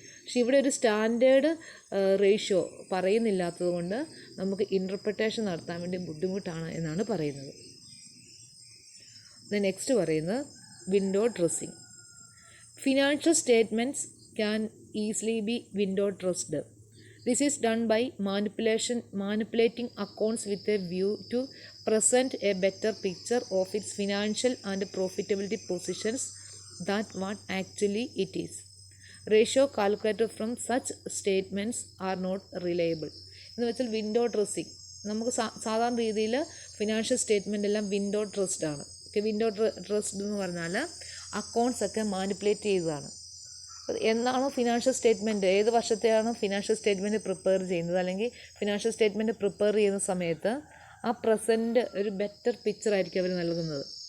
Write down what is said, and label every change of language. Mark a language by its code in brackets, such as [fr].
[ml] പക്ഷെ ഇവിടെ ഒരു സ്റ്റാൻഡേർഡ് റേഷ്യോ പറയുന്നില്ലാത്തത് കൊണ്ട് നമുക്ക് ഇൻ്റർപ്രിട്ടേഷൻ നടത്താൻ വേണ്ടി ബുദ്ധിമുട്ടാണ് എന്നാണ് പറയുന്നത്. [en] next [ml] പറയുന്നത് [en] Window dressing. Financial statements can easily be window dressed. This is done by manipulating accounts with a view to present a better picture of its financial and profitability positions than what actually it is. Ratio calculated from such statements are not reliable. [ml] എന്ന് വെച്ചാൽ window dressing, നമുക്ക് സാധാരണ രീതിയിൽ financial statement എല്ലാം window dressed ആണ്. Window dressed എന്ന് പറഞ്ഞാൽ accounts ഒക്കെ മാനിപ്പുലേറ്റ് ചെയ്തതാണ്. എന്നാണോ ഫിനാൻഷ്യൽ സ്റ്റേറ്റ്മെൻറ്റ്, ഏത് വർഷത്തെയാണോ ഫിനാൻഷ്യൽ സ്റ്റേറ്റ്മെൻറ്റ് പ്രിപ്പയർ ചെയ്യുന്നത്, അല്ലെങ്കിൽ ഫിനാൻഷ്യൽ സ്റ്റേറ്റ്മെൻറ്റ് പ്രിപ്പയർ ചെയ്യുന്ന സമയത്ത് ആ പ്രസൻറ്റ് ഒരു ബെറ്റർ പിക്ചർ ആയിരിക്കും അവർ നൽകുന്നത്.